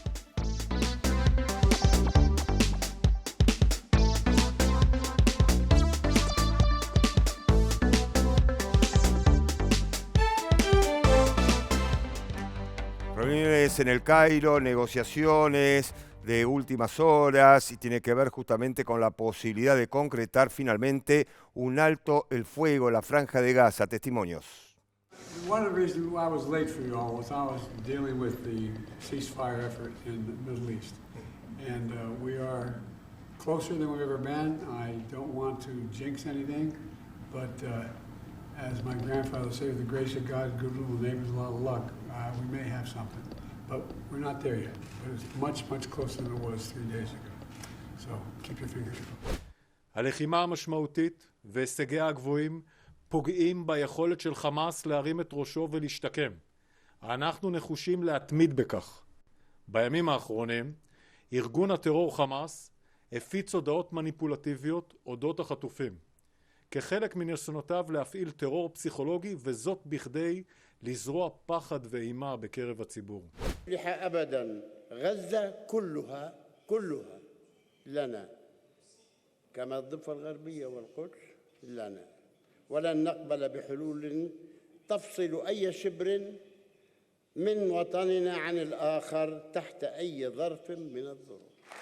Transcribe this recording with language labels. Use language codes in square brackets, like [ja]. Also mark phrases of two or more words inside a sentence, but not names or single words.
[es] Reuniones en el Cairo, negociaciones de últimas horas y tiene que ver justamente con la posibilidad de concretar finalmente un alto el fuego en la franja de Gaza. Testimonios. [en] One of the reasons I was late for you all was I was dealing with the ceasefire effort in the Middle East. And we are closer than we've ever been. I don't want to jinx anything, but as my grandfather said, with the grace of God, good little neighbors, a lot of luck, we may have something. But we're not there yet. But it's much, much closer than it was 3 days ago. So keep your fingers crossed. [he] הלחימה המשמעותית והישגיה הגבוהים פוגעים ביכולת של חמאס להרים את ראשו ולהשתקם. אנחנו נחושים להתמיד בכך. בימים האחרונים, ארגון הטרור חמאס הפיץ הודעות מניפולטיביות אודות החטופים. כחלק מניסיונותיו להפעיל טרור פסיכולוגי, וזאת בכדי לזרוע פחד ואימה בקרב הציבור. [ar] أبدا غزة كلها لنا كما الضفة الغربية والقدس لنا ولن نقبل بحلول تفصل أي شبر من وطننا عن الآخر تحت أي ظرف من الظروف